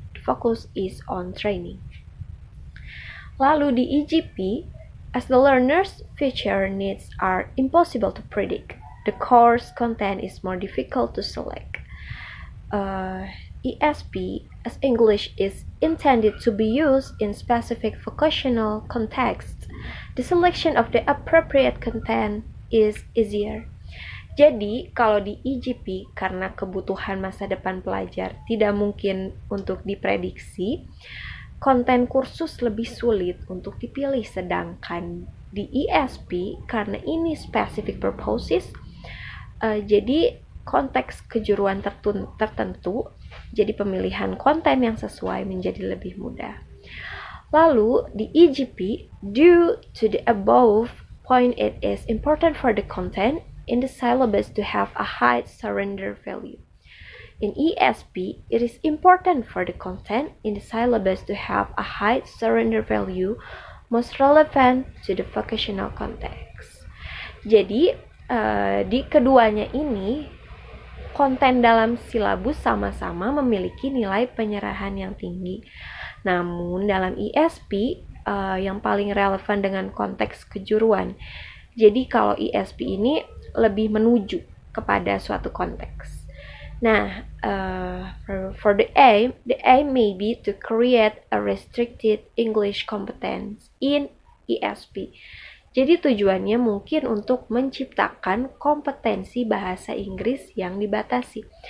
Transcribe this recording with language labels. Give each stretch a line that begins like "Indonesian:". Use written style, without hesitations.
English: The focus is on training.
Indonesian: Lalu di
English: EGP, as the learner's future needs are impossible to predict, the course content is more difficult to select. ESP, as English is intended to be used in specific vocational contexts, the selection of the appropriate content is easier.
Indonesian: Jadi, kalau di EGP, karena kebutuhan masa depan pelajar tidak mungkin untuk diprediksi, konten kursus lebih sulit untuk dipilih. Sedangkan di ESP, karena ini specific purposes, jadi konteks kejuruan tertentu, jadi pemilihan konten yang sesuai menjadi lebih mudah. Lalu di
English: EGP, due to the above point, it is important for the content in the syllabus to have a high surrender value. In ESP, it is important for the content in the syllabus to have a high surrender value, most relevant to the vocational context.
Indonesian: Jadi, di keduanya ini, konten dalam silabus sama-sama memiliki nilai penyerahan yang tinggi. Namun dalam ESP yang paling relevan dengan konteks kejuruan. Jadi kalau ESP ini lebih menuju kepada suatu konteks.
English: Nah, for the aim may be to create a restricted English competence in ESP.
Indonesian: Jadi tujuannya mungkin untuk menciptakan kompetensi bahasa Inggris yang dibatasi.